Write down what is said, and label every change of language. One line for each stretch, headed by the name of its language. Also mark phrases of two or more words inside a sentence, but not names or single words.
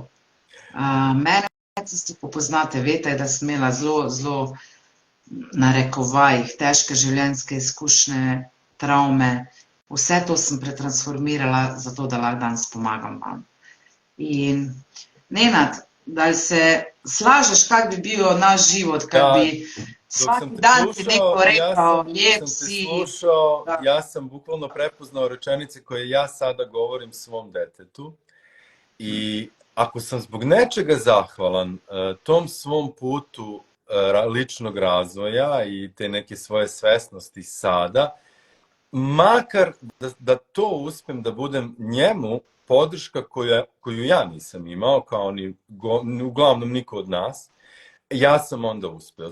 Slovenian: Mene, tisti, ko poznate, veste, da sem imela zelo na rekovajih težke življenjske izkušnje, travme. Vse to sem pretransformirala, zato da lahko danes pomagam vam.
Croatian: In Nenad, da se slažeš, kak bi bil naš život, kak bi svaki dan ti neko rekao, lijep si.
Serbian: Ja sam bukvalno prepoznao rečenice koje ja sada govorim svom detetu i ako sam zbog nečega zahvalan tom svom putu ličnog razvoja i te neke svoje svesnosti sada, makar da to uspem da budem njemu podrška koju ja nisam imao, kao ni uglavnom niko od nas, ja sam onda uspeo.